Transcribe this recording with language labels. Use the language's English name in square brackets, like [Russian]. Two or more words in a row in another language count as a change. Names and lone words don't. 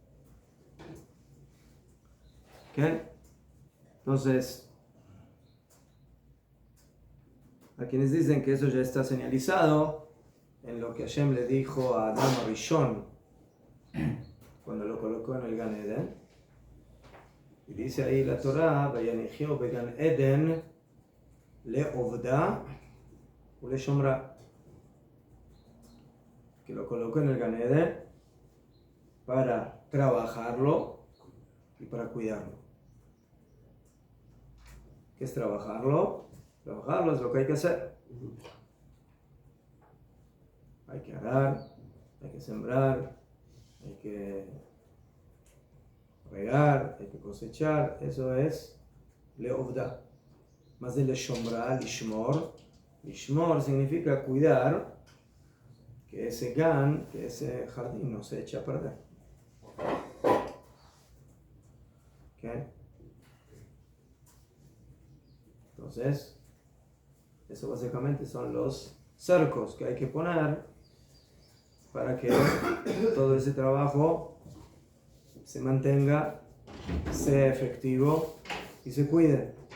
[Spanish] ¿Okay? Entonces, a quienes dicen que eso ya está señalizado en lo que Hashem le dijo a Adam Rishon cuando lo colocó en el Gan Eden, y dice ahí la Torah, [Hebrew] ויניחהו בגן עדן ל עבדה ו ל שמרה. [Spanish] que lo colocó en el Gan Eden para trabajarlo y para cuidarlo. ¿Qué es trabajarlo? Trabajarlo es lo que hay que hacer. Hay que arar, hay que sembrar, hay que regar, hay que cosechar. Eso es leovda. Más de leshomra, lishmor. Lishmor significa cuidar que ese gan, que ese jardín no se eche a perder. ¿Okay? Entonces, eso básicamente son los cercos que hay que poner para que todo ese trabajo se mantenga, sea efectivo y se cuide.